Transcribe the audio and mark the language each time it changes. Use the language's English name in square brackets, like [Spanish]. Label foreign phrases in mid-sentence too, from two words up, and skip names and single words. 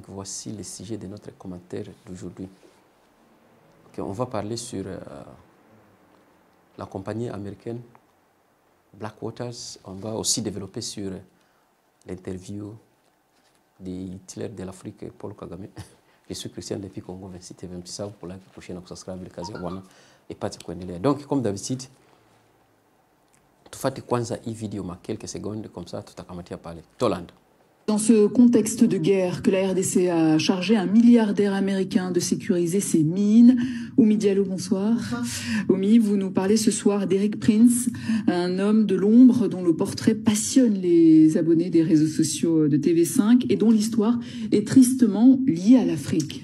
[French] Voici le sujet de notre commentaire d'aujourd'hui. Okay, on va parler sur la compagnie américaine Blackwater. On va aussi développer sur l'interview de Hitler de l'Afrique, Paul Kagame. Je suis Christian depuis Congo 26 et 27 pour la prochaine subscribe le [Swahili] kazi wana ipate kuendelea. [French] Donc comme d'habitude [Swahili] tufate kwanza hii video ma [French] quelques secondes comme ça [Swahili] tutakamatia pale. [French] Tolanda. Dans ce contexte de guerre que la RDC a chargé un milliardaire américain de sécuriser ses mines. Oumi Diallo, bonsoir. Bonsoir. Oumi, vous nous parlez ce soir d'Eric Prince, un homme de l'ombre dont le portrait passionne les abonnés des réseaux sociaux de TV5 et dont l'histoire est tristement liée à l'Afrique.